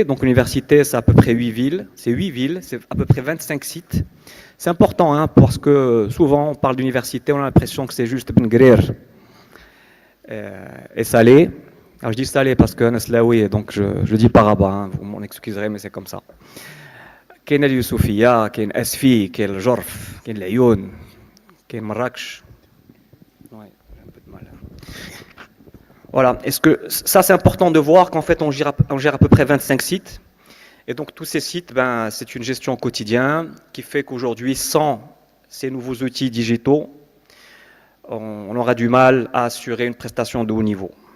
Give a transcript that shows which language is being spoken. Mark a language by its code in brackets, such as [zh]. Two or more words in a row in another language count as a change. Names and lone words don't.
[fr] Donc l'université, c'est à peu près 8 villes. C'est 8 villes, c'est à peu près 25 sites. C'est important, hein, parce que souvent on parle d'université, on a l'impression que c'est juste Benguerir et Salé. Alors je dis Salé parce que Naslaoui, donc je dis par rabat, hein, vous m'en excuserez, mais c'est comme ça. [ar] كاين اليوسفية، كاين آسفي، كاين الجرف، كاين العيون، كاين مراكش. [fr] Ouais, j'ai un peu de mal. Voilà, est-ce que ça c'est important de voir qu'en fait on gère à peu près 25 sites. Et donc tous ces sites, c'est une gestion au quotidien qui fait qu'aujourd'hui, sans ces nouveaux outils digitaux, on aura du mal à assurer une prestation de haut niveau.